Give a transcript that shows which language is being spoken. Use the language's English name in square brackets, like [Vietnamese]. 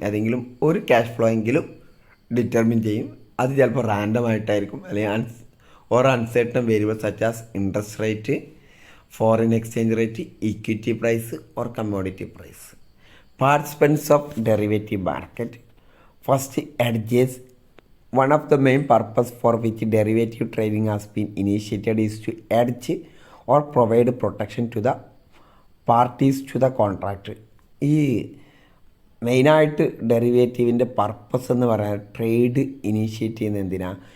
[Malayalam] ഏതെങ്കിലും ഒരു cash flow എങ്കിലും ഡിറ്റർമിൻ ചെയ്യും. അത് ചിലപ്പോൾ റാൻഡം ആയിട്ടായിരിക്കും, അല്ലെങ്കിൽ [English] Or uncertain variable such as interest rate, foreign exchange rate, equity price or commodity price. Participants of derivative market. First, hedges. One of the main purpose for which derivative trading has been initiated is to hedge or provide protection to the parties to the contract. [Malayalam] ഈ മെയിനായിട്ട് ഡെറിവേറ്റീവിൻ്റെ purpose എന്ന് പറയാൻ trade initiate ചെയ്യുന്ന എന്തിനാ?